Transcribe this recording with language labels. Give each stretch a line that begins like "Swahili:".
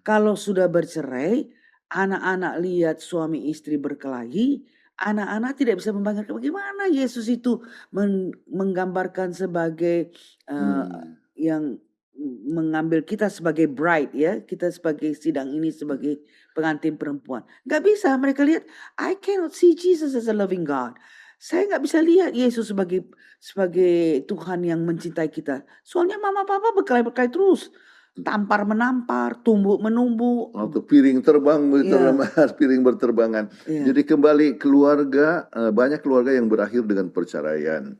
Indonesian: kalau sudah bercerai, anak-anak lihat suami istri berkelahi, anak-anak tidak bisa membayangkan bagaimana Yesus itu menggambarkan sebagai yang mengambil kita sebagai bride ya, kita sebagai sidang ini sebagai pengantin perempuan. Gak bisa, mereka lihat,
English: I cannot see Jesus as a loving God.
Indonesian: Saya nggak bisa lihat Yesus sebagai Tuhan yang mencintai kita. Soalnya mama papa berkelahi terus. Tampar menampar, tumbuk menumbuk. Atau piring terbang Iya. piring berterbangan. Iya. Jadi kembali keluarga, banyak keluarga yang berakhir dengan perceraian.